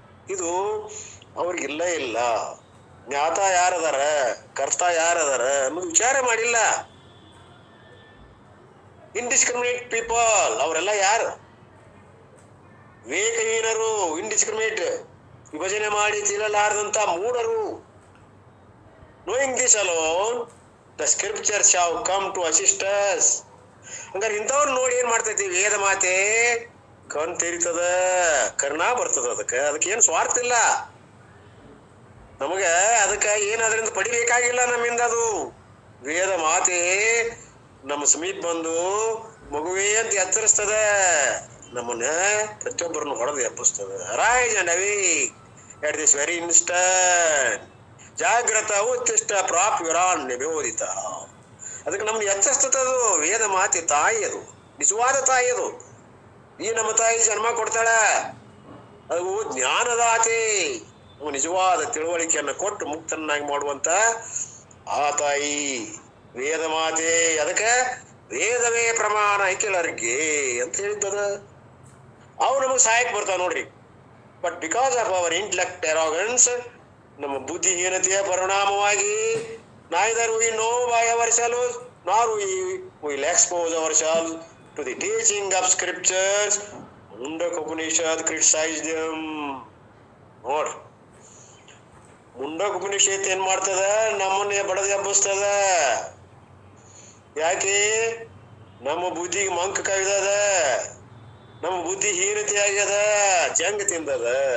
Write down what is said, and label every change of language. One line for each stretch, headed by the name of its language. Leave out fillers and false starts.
Kannada: ಇದು ಅವ್ರಿಗಿಲ್ಲ ಇಲ್ಲ. ಜ್ಞಾತ ಯಾರದಾರ, ಕರ್ತ ಯಾರದಾರ ಅನ್ನೋದು ವಿಚಾರ ಮಾಡಿಲ್ಲ. ಇಂಡಿಸ್ಕ್ರಿಮಿನೇಟ್ ಪೀಪಲ್ ಅವರೆಲ್ಲ ಯಾರು? ವಿವೇಕಹೀನರು, ಇಂಡಿಸ್ಕ್ರಿಮಿನೇಟ್, ವಿಭಜನೆ ಮಾಡಿ ತಿಳಿಲಾರದಂತ ಮೂಢರು.
English: knowing this alone, the scriptures shall come to assist us.
Kannada: ಹಂಗಾರೆ ಇಂಥವ್ರು ನೋಡಿ ಏನ್ ಮಾಡ್ತೈತಿ? ವೇದ ಮಾತೆ ಕಣ್ ತೆರಿತದ, ಕರ್ಣ ಬರ್ತದ. ಅದಕ್ಕೇನ್ ಸ್ವಾರ್ಥ ಇಲ್ಲ ನಮಗ. ಅದಕ್ಕ ಏನ್ ಅದರಿಂದ ಪಡಿಬೇಕಾಗಿಲ್ಲ ನಮ್ಮಿಂದ. ಅದು ವೇದ ಮಾತೆ ನಮ್ಮ ಸಮೀಪ ಬಂದು ಮಗುವೇ ಅಂತ ಎಚ್ಚರಿಸ್ತದ, ನಮ್ಮನ್ನ ಪ್ರತಿಯೊಬ್ಬರನ್ನು ಹೊಡೆದು ಎಬ್ಬಿಸ್ತದ.
English: Rise and awake at this very instant.
Sanskrit: ಜಾಗ್ರತ ಉತ್ತಿಷ್ಟ ಪ್ರಾಪ್ಯುರಾನ್ ನಿಬೋಧಿತ.
Kannada: ಅದಕ್ಕೆ ನಮ್ಗೆ ಎಚ್ಚರಿಸ್ತದದು ವೇದ ಮಾತೆ. ತಾಯಿ ಅದು, ನಿಜವಾದ ತಾಯಿ ಅದು. ಈ ನಮ್ಮ ತಾಯಿ ಜನ್ಮ ಕೊಡ್ತಾಳ, ಅದು ಜ್ಞಾನದಾತೆ. ನಿಜವಾದ ತಿಳುವಳಿಕೆಯನ್ನ ಕೊಟ್ಟು ಮುಕ್ತನಾಗಿ ಮಾಡುವಂತ ಆ ತಾಯಿ. ವೇದ ಮಾತೆ ಅದಕ್ಕೆ ವೇದವೇ ಪ್ರಮಾಣ ಐಕ್ಯಲರ್ಗೆ ಅಂತ ಹೇಳಿದ್ದದ. ಅವು ನಮಗ್ ಸಹಾಯಕ್ ಬರ್ತಾವ ನೋಡ್ರಿ.
English: but because of our intellect arrogance,
Kannada: ನಮ್ಮ ಬುದ್ಧಿಹೀನತೆಯ ಪರಿಣಾಮವಾಗಿ
English: neither we know by ourselves nor we will expose ourselves to the teaching of scriptures.
Kannada: Mundaka Upanishad criticise them. ನೋಡ್ರಿ, ಮುಂಡಕ ಉಪನಿಷತ್ ಏನ್ ಮಾಡ್ತದ? ನಮ್ಮನ್ನ ಬಡದ ಎಬ್ಬಿಸ್ತದ. ಯಾಕೆ? ನಮ್ಮ ಬುದ್ಧಿಗೆ ಮಂಕ ಕವಿದದ, ನಮ್ಮ ಬುದ್ಧಿ ಹೀನತೆ ಆಗ್ಯದ, ಜಂಗ ತಿಂದದ.